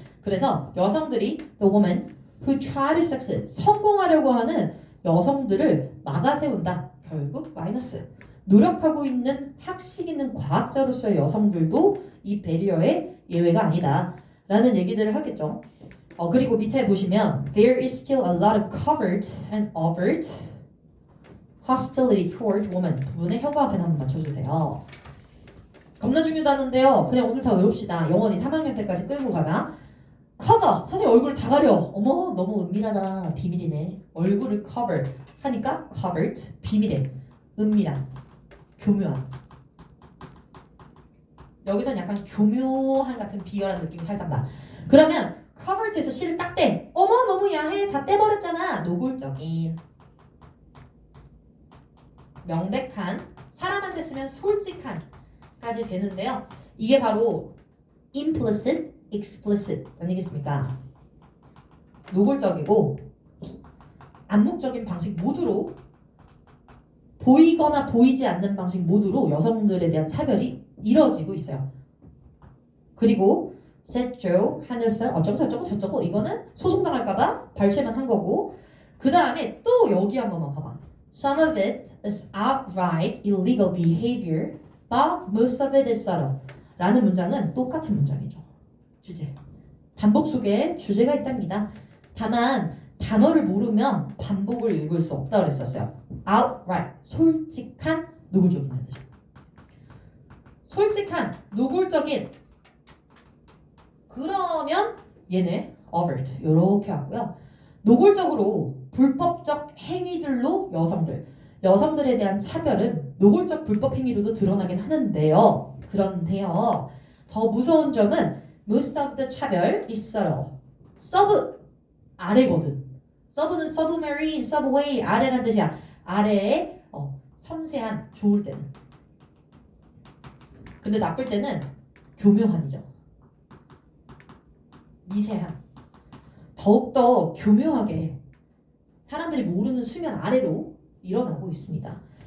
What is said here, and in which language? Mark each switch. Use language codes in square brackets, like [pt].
[ko] 그래서 여성들이 [en] the woman who try to succeed [ko] 성공하려고 하는 여성들을 막아세운다. 결국 마이너스. 노력하고 있는 학식 있는 과학자로서의 여성들도 이 배리어의 예외가 아니다 라는 얘기들을 하겠죠. 그리고 밑에 보시면 [en] there is still a lot of covert and overt hostility toward women [ko] 부분에 혀가 앞에 한번 맞춰주세요. 겁나 중요하다는데요. 그냥 오늘 다 외웁시다. 영원히 3학년 때까지 끌고 가자. cover 선생님 얼굴을 다 가려. 어머 너무 은밀하다. 비밀이네. 얼굴을 cover 하니까 covert 비밀해. 은밀한 교묘한. 여기선 약간 교묘한 같은 비열한 느낌이 살짝 나. 그러면 covert에서 C를 딱 떼. 어머 너무 야해. 다 떼버렸잖아. 노골적인 명백한 사람한테 쓰면 솔직한 까지 되는데요. 이게 바로 implicit, explicit 아니겠습니까? 노골적이고 암묵적인 방식 모두로 보이거나 보이지 않는 방식 모두로 여성들에 대한 차별이 이루어지고 있어요. 그리고 셋조, 하늘선 어쩌고 저쩌고 이거는 소송당할까봐 발췌만 한 거고 그 다음에 또 여기 한 번만 봐봐. [en] Some of it is outright illegal behavior but most of it is subtle [ko] 라는 문장은 똑같은 문장이죠. 주제. 반복 속에 주제가 있답니다. 다만 단어를 모르면 반복을 읽을 수 없다고 그랬었어요. outright, 솔직한, 노골적인 뜻. 솔직한, 노골적인 그러면 얘네 overt 이렇게 왔고요. 노골적으로 불법적 행위들로 여성들에 대한 차별은 노골적 불법 행위로도 드러나긴 하는데요. 그런데요. 더 무서운 점은 [en] most of the 차별 is subtle. [ko] 서브 아래거든. 서브는 submarine, subway 아래란 뜻이야. 아래에 섬세한 좋을 때는. 근데 나쁠 때는 교묘한이죠. 미세한. 더욱더 교묘하게 사람들이 모르는 수면 아래로 일어나고 있습니다.